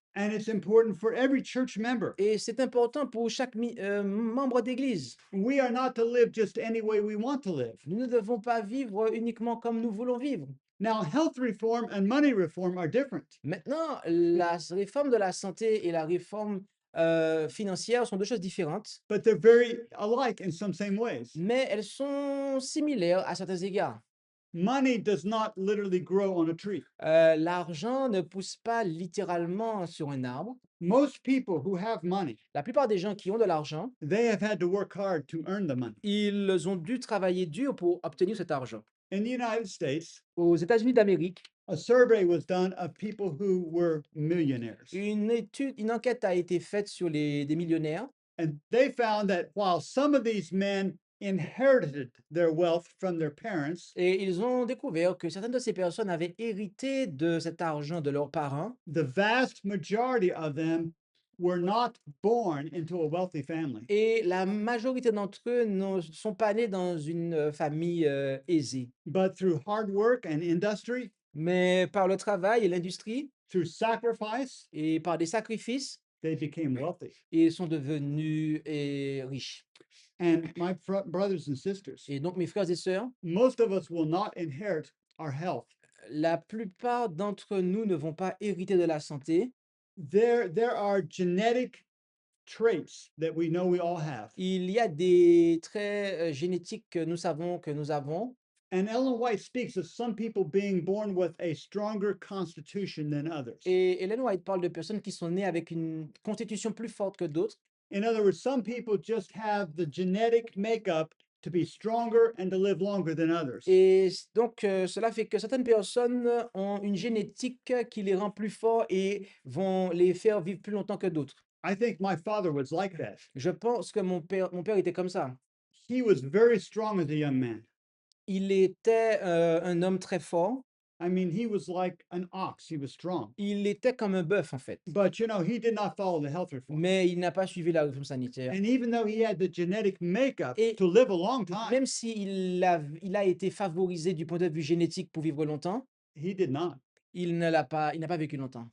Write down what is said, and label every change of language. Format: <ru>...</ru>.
<en>and it's important for every church member.</en> <fr>et c'est important pour chaque membre d'église.</fr> <en>We are not to live just any way we want to live.</en> <fr>Nous ne devons pas vivre uniquement comme nous voulons vivre.</fr> <en>Now, health reform and money reform are different.</en> <fr>Maintenant, la réforme de la santé et la réforme financière sont deux choses différentes,</fr> <en>But they're very alike in some same ways.</en> <fr>mais elles sont similaires à certains égards.</fr> <en>Money does not literally grow on a tree.</en> <fr>L'argent ne pousse pas littéralement sur un arbre.</fr> <en>Most people who have money,</en> <fr>La plupart des gens qui ont de l'argent,</fr> <en>they have had to work hard to earn the money.</en> <fr>ils ont dû travailler dur pour obtenir cet argent.</fr> <en>In the United States,</en> <fr>Aux États-Unis d'Amérique,</fr> <en>a survey was done of people who were millionaires.</en> <fr>une enquête a été faite sur des millionnaires</fr> <en>And they found that while some of these men inherited their wealth from their parents,</en> <fr>et ils ont découvert que certaines de ces personnes avaient hérité de cet argent de leurs parents</fr> <en>the vast majority of them were not born into a wealthy family.</en> <fr>et la majorité d'entre eux ne sont pas nés dans une famille aisée.</fr> <en>But through hard work and industry,</en> <fr>Mais par le travail et l'industrie</fr> <en>through sacrifice,</en> <fr>et par des sacrifices,</fr> <en>they became wealthy.</en> <fr>ils sont devenus riches.</fr> <en>And my brothers and sisters,</en> <fr>Et donc, mes frères et sœurs,</fr> <en>most of us will not inherit our health.</en> <fr>la plupart d'entre nous ne vont pas hériter de la santé.</fr> <en>There are genetic traits that we know we all have.</en> <fr>Il y a des traits génétiques que nous savons que nous avons.</fr> <en>And Ellen White speaks of some people being born with a stronger constitution than others.</en> <fr>Et Ellen White parle de personnes qui sont nées avec une constitution plus forte que d'autres.</fr> <en>In other words, some people just have the genetic makeup to be stronger and to live longer than others.</en> <fr>Et donc, cela fait que certaines personnes ont une génétique qui les rend plus forts et vont les faire vivre plus longtemps que d'autres.</fr> <en>I think my father was like that.</en> <fr>Je pense que mon père était comme ça.</fr> <en>He was very strong as a young man.</en> <fr>Il était un homme très fort.</fr> <en>I mean, he was like an ox. He was strong.</en> <fr>Il était comme un bœuf, en fait.</fr> <en>But, you know, he did not follow the health reform.</en> <fr>Mais il n'a pas suivi la réforme sanitaire.</fr> <en>And even though he had the genetic makeup</en> <fr>Et</fr> <en>to live a long time,</en> <fr>même s'il a été favorisé du point de vue génétique pour vivre longtemps,</fr> <en>he did not.</en> <fr>il n'a pas vécu longtemps.</fr>